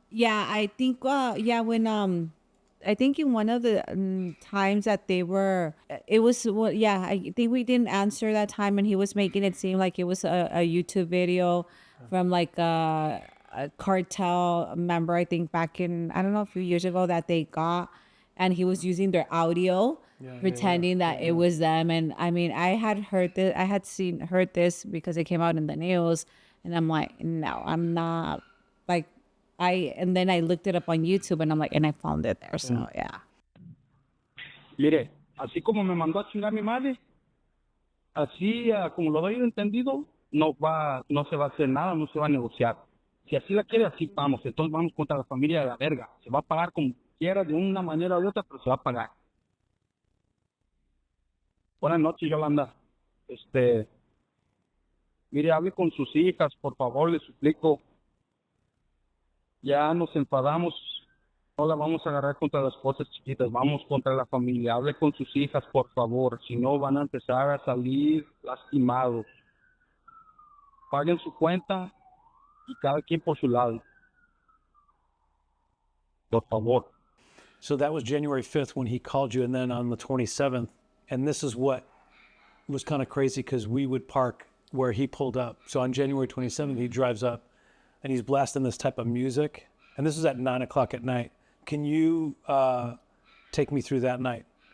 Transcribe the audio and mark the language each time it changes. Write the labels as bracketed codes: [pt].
[en] yeah, I think, when, I think in one of the times that they were, it was, well, yeah, I think we didn't answer that time, and he was making it seem like it was a YouTube video from like a cartel member, I think back in, I don't know, a few years ago that they got, and he was using their audio, pretending that it was them. And I mean, I had heard this, heard this because it came out in the news, and I'm like, no, I'm not, like, and then I looked it up on YouTube, and I'm like, and I found it there. So yeah. [es] Mire, así como me mandó a chingar mi madre, así como lo doy entendido, no se va a hacer nada, no se va a negociar. Si así la quiere, así vamos. Entonces vamos contra la familia de la verga. Se va a pagar como quiera, de una manera u otra, pero se va a pagar. Buenas noches, Yolanda. Mire, hable con sus hijas, por favor, le suplico. Ya nos enfadamos, no la vamos a agarrar contra las cosas chiquitas, vamos contra la familia. Hable con sus hijas, por favor, si no van a empezar a salir lastimados. Paguen su cuenta y cada quien por su lado. Por favor. [en] So that was January 5th when he called you, and then on the 27th, and this is what was kind of crazy because we would park where he pulled up. So on January 27th, he drives up and he's blasting this type of music. And this is at 9 o'clock at night. Can you take me through that night?